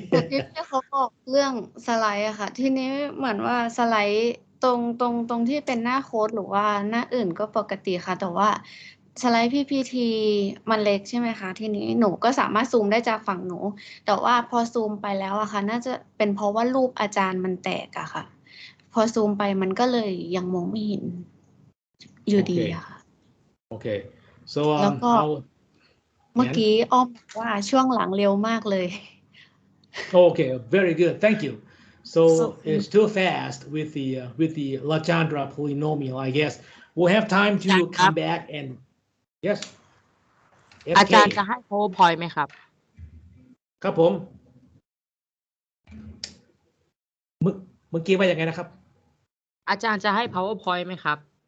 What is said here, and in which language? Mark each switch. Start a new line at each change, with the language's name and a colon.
Thai: ที่เขาบอกเรื่องสไลด์อะค่ะทีนี้เหมือนว่าสไลด์ตรงที่เป็นหน้าโค้ดหรือว่าหน้าอื่นก็ปกติค่ะแต่ว่าสไลด์ PPT มันเล็กใช่ไหมคะทีนี้หนูก็สามารถซูมได้จากฝั่งหนูแต่ว่าพอซูมไปแล้วอะค่ะน่าจะเป็นเพราะว่ารูปอาจารย์มันแตกอะค่ะพอซูมไปมันก็เลยยังมองไม่เห็นอยู่ดีอะค่ะ
English: Okay. So
Thai: แล้วก็เมื่อกี้อ้อมบอกว่าช่วงหลังเร็วมากเลย
English: Okay, very good. Thank you. So it's too fast with the Legendre polynomial, I guess. We'll have time to come back and yes.
Thai: อาจารย์จะให้ PowerPoint ไหมครับ ครับผมเมื่อกี้ว่าอย่างไงนะครับ อาจารย์จะให้ PowerPoint ไหมครับ